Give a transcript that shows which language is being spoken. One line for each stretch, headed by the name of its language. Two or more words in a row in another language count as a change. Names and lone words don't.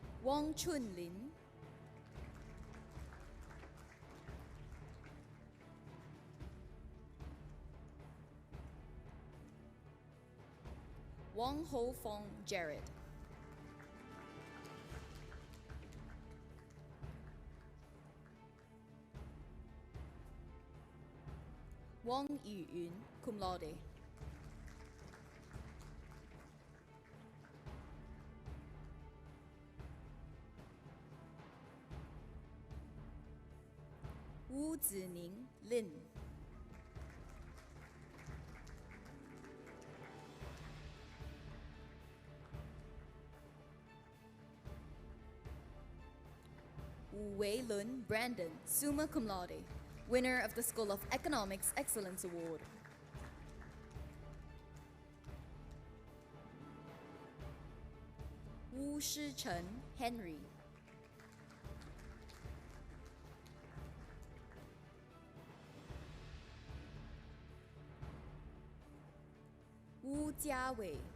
English: Wong Chun Lin, Wong Ho Fong Jared, Wong Yu Yun,
Latin: cum laude.
English: Wu Zining, Lin. Wu Wei Lun, Brandon,
Latin: summa cum laude,
English: winner of the School of Economics Excellence Award. Wu Shichen, Henry. Wu Jiawei.